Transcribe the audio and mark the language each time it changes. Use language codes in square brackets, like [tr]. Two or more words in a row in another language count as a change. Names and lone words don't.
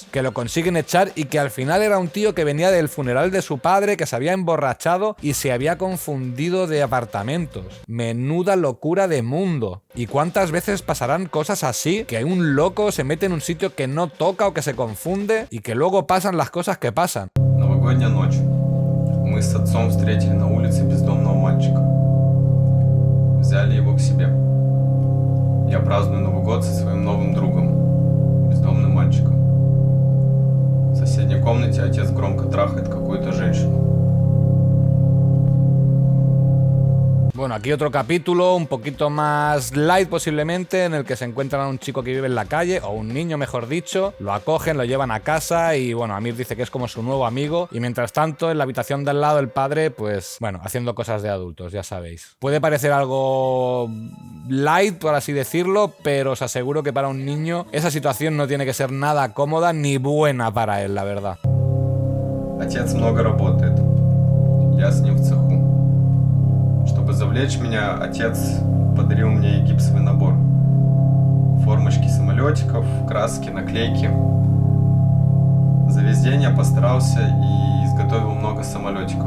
[es] Que lo consiguen echar y que al final era un tío que venía del funeral de su padre, que se había emborrachado y se había confundido de apartamentos. Menuda locura de mundo. ¿Y cuántas veces pasarán cosas así? Que un loco se mete en un sitio que no toca o que se confunde y que luego pasan las cosas que pasan. [ru] Новогодняя ночь. Мы с отцом встретили на улице бездомного мальчика. Взяли его к себе. Я праздную Новый год со своим новым другом, бездомным мальчиком. В соседней комнате отец громко трахает какую-то женщину. [es] Bueno, aquí otro capítulo, un poquito más light posiblemente, en el que se encuentran a un chico que vive en la calle, o un niño mejor dicho, lo acogen, lo llevan a casa y bueno, Amir dice que es como su nuevo amigo y mientras tanto en la habitación de al lado el padre, pues bueno, haciendo cosas de adultos, ya sabéis. Puede parecer algo light, por así decirlo, pero os aseguro que para un niño esa situación no tiene que ser nada cómoda ni buena para él, la verdad. [ru] Отец много работает. Я с ним в цеху. Чтобы завлечь меня, отец подарил мне гипсовый набор. Формочки самолетиков, краски, наклейки. За весь день я постарался и изготовил много самолетиков.